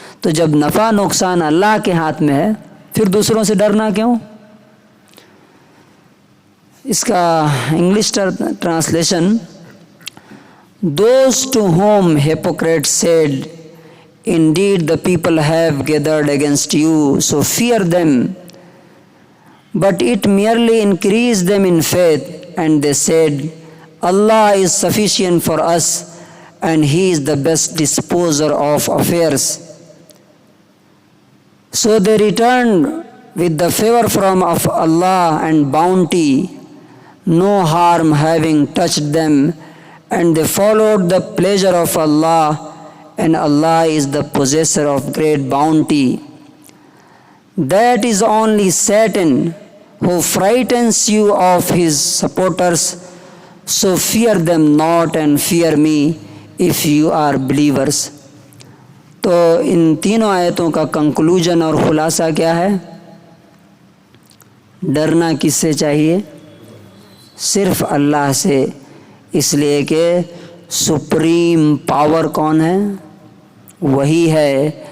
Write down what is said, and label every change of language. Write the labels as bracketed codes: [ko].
[ur] تو جب نفع نقصان اللہ کے ہاتھ میں ہے پھر دوسروں سے ڈرنا کیوں؟ اس کا English translation, [en] Those to whom hypocrites said, Indeed the people have gathered against you, so fear them. But it merely increased them in faith, and they said, Allah is sufficient for us, and He is the best disposer of affairs. So they returned with the favor from of Allah and bounty, no harm having touched them, and they followed the pleasure of Allah, and Allah is the possessor of great bounty. That is only Satan who frightens you of his supporters, so fear them not and fear me if you are believers. [ur] تو ان تینوں آیتوں کا conclusion اور خلاصہ کیا ہے؟ ڈرنا کس سے چاہیے؟ صرف اللہ سے، اس لیے کہ سپریم پاور کون ہے؟ وہی ہے.